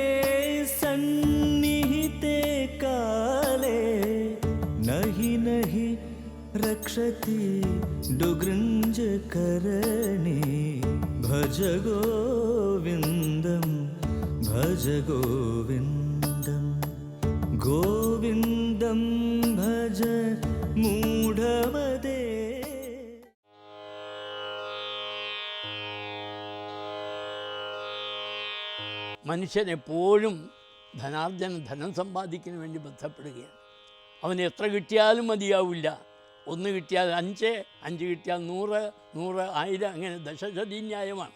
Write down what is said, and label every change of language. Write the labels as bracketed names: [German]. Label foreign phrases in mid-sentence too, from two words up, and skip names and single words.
[Sanskrit] सन्निहिते काले नहि नहि रक्षति डुगृञ्जकरणे भज गोविन्दं भज गोविन्दं गोविन्दं भज मूढमदे [Malayalam] മനുഷ്യനെപ്പോഴും ധനം സമ്പാദിക്കുന്നതിന് വേണ്ടി ബന്ധപ്പെടുകയാണ്. അവന് എത്ര കിട്ടിയാലും മതിയാവില്ല. 1 കിട്ടിയാൽ 5, 5 കിട്ടിയാൽ 100, 100, 1000, അങ്ങനെ ദശശതീന്യായമാണ്.